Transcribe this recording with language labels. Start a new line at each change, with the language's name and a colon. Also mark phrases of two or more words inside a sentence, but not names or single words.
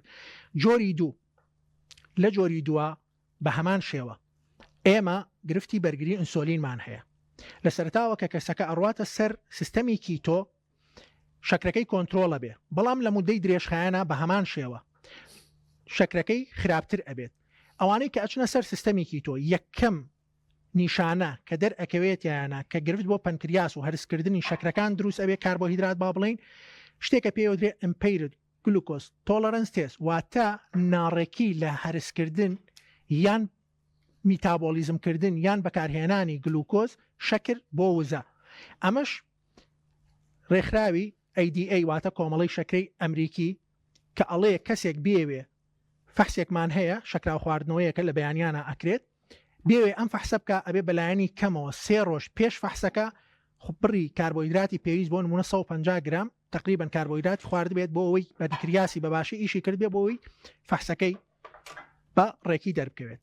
Central Kurdish: جۆری دوو لە جۆری دووە بە هەمان شێوە ئێمە گرفتی بەرگری ئینسۆلینمان هەیە لە سەرتاوە کە کەسەکە ئەڕواتە سەر سیستەمی کیتۆ شەکرەکەی کۆنتترۆلە بێ بەڵام لە مودەی درێژخایەنە بە هەمان شێوە شەکرەکەی خراپتر ئەبێت. ئەوانەی کە ئەچنە سەر سیستەمی کیتۆ یەکەم نیشانە کە دەرئەکەوێت یانە کە گرفت بۆ پەنکریاس و هەرسکردنی شەکرەکان دروست ئەبێ کاربۆهیدرات با بڵین شتێکە پێوەدرێت
English: impaired glucose tolerance test
Central Kurdish: واتە ناڕێکی لە هەرسکردن یان میتابۆلیزمکردن یان بەکارهێنانی گلوکۆز شەکر بۆ وزە. ئەمەش ڕێکخراوی ADA واتە کۆمەڵی شەکرەی ئەمریکی کە ئەڵێ کەسێک بێوێ فەحسێکمان هەیە شەکرا خواردنەوەیەکە لە بەیانیانە ئەکرێت بێوێ ئەم فەحسە بکە ئەبێ بەلایەنی کەمەوە 3 ڕۆژ پێش فەحسەکە بڕی کاربۆهیدراتی پێویست بۆ نمونە 150 گرام تقریبا کاربۆهیدرات خوارد بێت بۆ ئەوەی بەدکریاسی بەباشی ئیشی کرد بێ بۆەوەی فەحسەکەی بە ڕێکی دەربکەوێت.